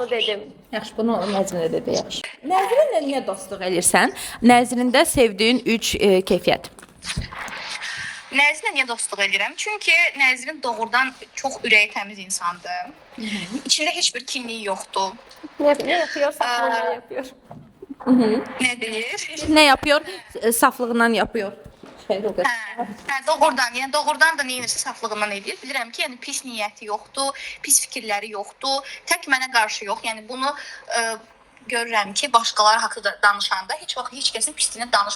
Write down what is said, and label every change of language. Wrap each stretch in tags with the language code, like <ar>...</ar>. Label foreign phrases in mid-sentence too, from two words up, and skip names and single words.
<az>alınmır. dedim. Yaxşı, bunu Nəzrinə dedi, yaxşı. Nəzrinlə niyə dostluq elirsən? Nəzrində sevdiyin 3 keyfiyyət. Nəzrinlə niyə dostluq edirəm? Çünki Nəzrin doğrudan çox ürəyi təmiz insandır. İçində heç bir kinliyi yoxdur.</az> <tr>Ne yapıyor? Saçmalama yapıyor.</tr> <az>Nə deyir?</az> <tr>Nə yapıyor? Saflığından yapıyor.</tr> <az>Doğrudan, yəni doğrudan da neyinirsə saflığından edir. Bilirəm ki, yəni pis niyyəti yoxdur, pis fikirləri yoxdur. Tək mənə qarşı yox. Yəni bunu görürəm ki, başqaları haqqında danışanda heç vaxt heç kəsin pisliyini danışmır.</az>